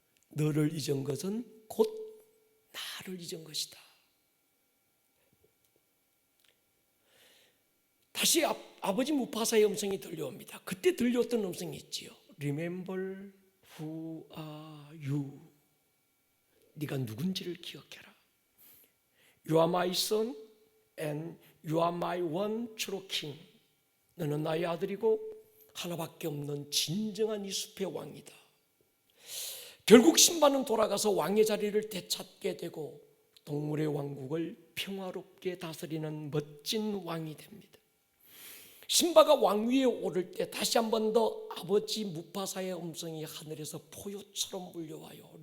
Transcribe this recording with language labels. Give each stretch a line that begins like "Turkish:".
Korean: 너를 잊은 것은 곧 나를 잊은 것이다. 다시 아버지 무파사의 음성이 들려옵니다. 그때 들려왔던 음성이 있지요.
English: Remember who are you?
Korean: 네가 누군지를 기억해라.
English: You are my son and you are my one true king.
Korean: 너는 나의 아들이고 하나밖에 없는 진정한 이 숲의 왕이다. 결국 신바는 돌아가서 왕의 자리를 되찾게 되고 동물의 왕국을 평화롭게 다스리는 멋진 왕이 됩니다. 신바가 왕위에 오를 때 다시 한 번 더 아버지 무파사의 음성이 하늘에서 포효처럼 물려와요.